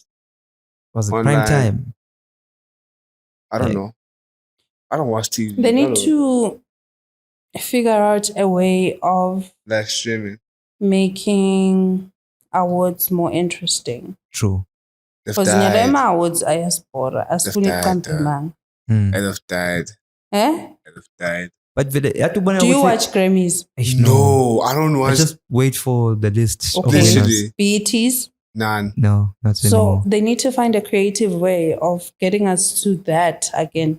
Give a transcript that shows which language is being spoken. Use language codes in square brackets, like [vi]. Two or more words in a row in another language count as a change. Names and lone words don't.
[en] Was it online. prime time? I don't know. I don't watch TV. They need to figure out a way of like streaming, making awards more interesting. True. They've Because died. [ss] nyalo awards ayaspora asifuni [en] They've died, [ss] kucampemanga. [en] Mm. They've died. Eh? They've died. But Do you watch Grammys? No, I don't I watch. just wait for the list of Okay. winners. Literally. BETs? None. No, not So anymore. they need to find a creative way of getting us to that again.